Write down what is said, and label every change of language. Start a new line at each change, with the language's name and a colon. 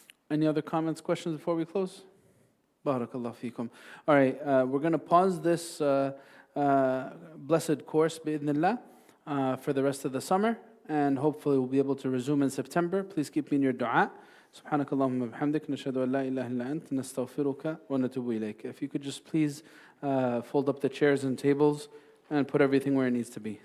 English: Any other comments, questions before we close? Barakallah feekum. All right, we're going to pause this blessed course, bi'idhnillah, for the rest of the summer, and hopefully we'll be able to resume in September. Please keep me in your dua.
Arabic: سبحانك اللهم وبحمدك نشهد أن لا إله إلا أنت نستغفرك ونتوب إليك.
English: If you could just please fold up the chairs and tables and put everything where it needs to be.